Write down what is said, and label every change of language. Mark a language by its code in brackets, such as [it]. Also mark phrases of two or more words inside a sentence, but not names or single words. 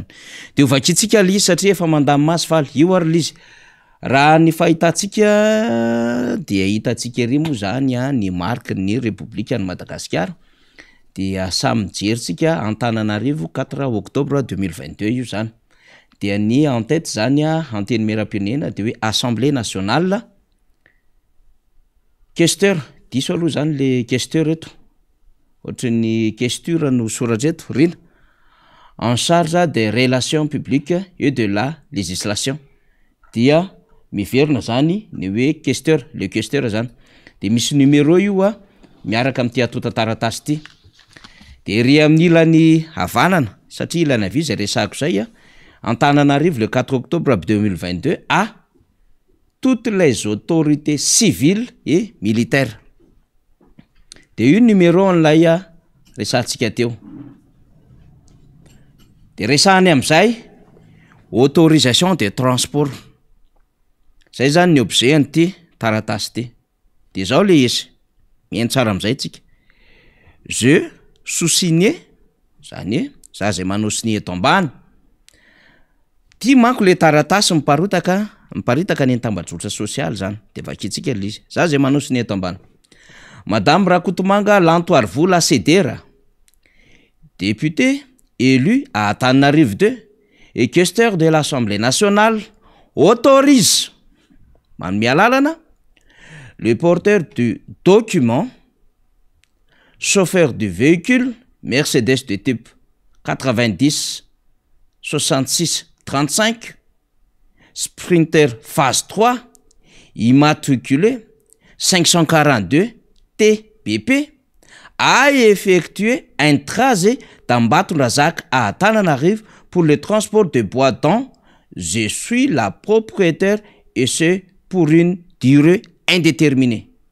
[mg] De ovakitsika lizy satria efa mandamy maso faly io ary lizy raha ny fahitantsika dia hitantsika ery moa zany ny marque ny République ny Madagasikara dia samy mijeritsika Antananarivo 4 octobre 2022 io zany. Dia ny [fr] en tête [mg] zany anteny miaram-pirenena de hoe [fr] Assemblée nationale questeur [mg] diso aloha zany [fr] le questeur [mg] eto ohatran'ny questure no soratra eto rina [fr] en charge des relations publiques et de la législation [mg] dia miverina zany ny hoe questeur [fr] le questeur [mg] zany de misy numéro io miaraka amin'ty atota taratasy ity de ry amin'ny ilany havanana satria ilana vy zay resahako zay Antananarivo [fr] le 4 octobre 2022 à toutes les autorités civiles et militaires. [mg] De io numéro an'lay resahantsika teo. De resahany am'izay [fr] autorisation de transport. [mg] Zay zany ny objet an'ity taratasy ty. De zao le izy mihaino tsara am'izay tsika. [fr] Je sous-signé [mg] zany za zay manao signé eto ambany. Ty manko le taratasy miparitaka ny tambajotsa social zany de vakitsika lizy za zay manao signé eto ambany. [fr] Madame Rakotomanga Lantoarvola Cedera, député élu à Antananarivo 2 et questeur de l'Assemblée nationale, autorise le porteur du document, chauffeur du véhicule Mercedes de type 90 66 35 Sprinter phase 3 immatriculé 542 TBP a effectué un trajet d'Ambatondrazaka à Antananarivo pour le transport de bois dont je suis la propriétaire et c'est pour une durée indéterminée.